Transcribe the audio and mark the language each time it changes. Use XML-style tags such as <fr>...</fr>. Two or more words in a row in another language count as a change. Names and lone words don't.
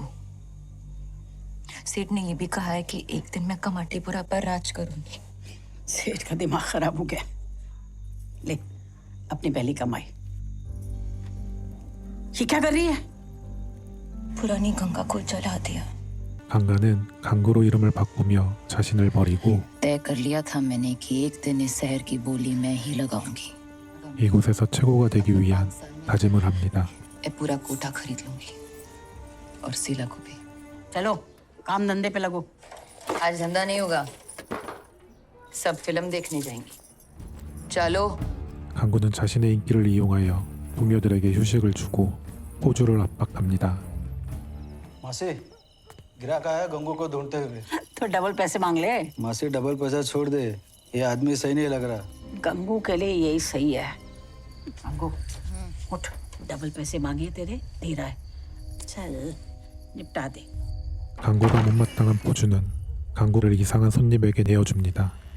<hi>सेठ ने ये भी कहा है कि एक दिन मैं कमाटीपुरा पर राज करूंगी। सेठ का दिमाग खराब हो गया। ले अपनी पहली कमाई। ये क्या कर रही है? पुरानी गंगा को जला दिया।</hi> <ko>강가는 강구로 이름을 바꾸며 자신을 버리고</ko> <hi>तय कर लिया था मैंने कि एक दिन इस शहर की बोली मैं ही लगाऊंगी।</hi> <ko>이곳에서 최고가 되기 위한 다짐을 합니다.</ko> <hi>मैं पूरा कोठा खरीद लूंगी और शीला को भी। चलो काम धंधे पे लगो। आज धंधा नहीं होगा, सब फिल्म देखने जाएंगी। चलो।</hi> <ko>강구는 자신의 인기를 이용하여 동료들에게 휴식을 주고 포주를 압박합니다.</ko> <hi>मासी गिराक आया गंगू को ढूंढते हुए। तो डबल पैसे मांग ले। मासी डबल पैसा छोड़ दे, ये आदमी सही नहीं लग रहा। गंगू के लिए यही सही है। गंगू उठ, डबल पैसे मांगे तेरे, दे रहा है। चल निपटा दे।</hi> <ko>강구가 못마땅한 포주는 강구를 이상한 손님에게 내어줍니다.</ko>